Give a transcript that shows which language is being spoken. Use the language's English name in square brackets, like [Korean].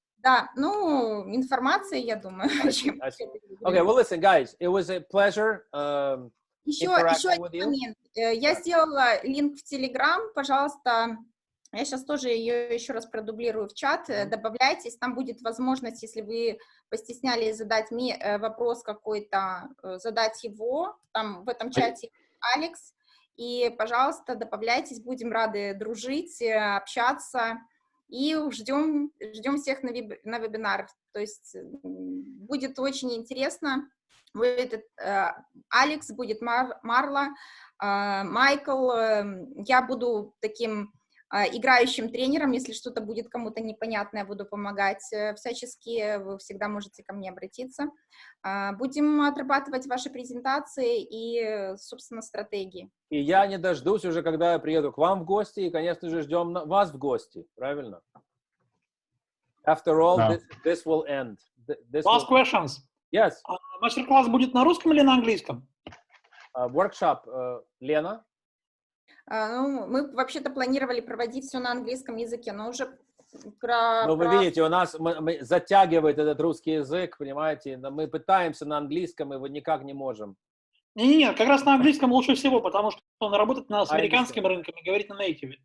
[Russian] Да, ну, информация, я думаю. [English] Okay, well, listen, guys, it was a pleasure [Russian] Еще [English] interacting [Russian] один [English] with you. [Russian] момент. Я сделала линк в Telegram, пожалуйста. Я сейчас тоже ее еще раз продублирую в чат. Добавляйтесь, там будет возможность, если вы постеснялись задать мне вопрос какой-то, задать его. Там в этом чате Алекс. И, пожалуйста, добавляйтесь, будем рады дружить, общаться. И ждем всех на вебинар. То есть будет очень интересно. Будет Алекс, будет Марла, Майкл. Я буду таким играющим тренером. Если что-то будет кому-то непонятно, я буду помогать всячески. Вы всегда можете ко мне обратиться. Будем отрабатывать ваши презентации и, собственно, стратегии. И я не дождусь уже, когда я приеду к вам в гости, и, конечно же, ждем вас в гости, правильно? [English] After all, this will end. Last questions. Yes. [Russian] Мастер-класс будет на русском или на английском? [English] Workshop, Лена? [Russian] Ну, мы вообще-то планировали проводить все на английском языке, но уже... Ну, вы видите, у нас затягивает этот русский язык, понимаете? Мы пытаемся на английском, и вот никак не можем. Нет, как раз на английском лучше всего, потому что он работает с американским рынком и говорит на native.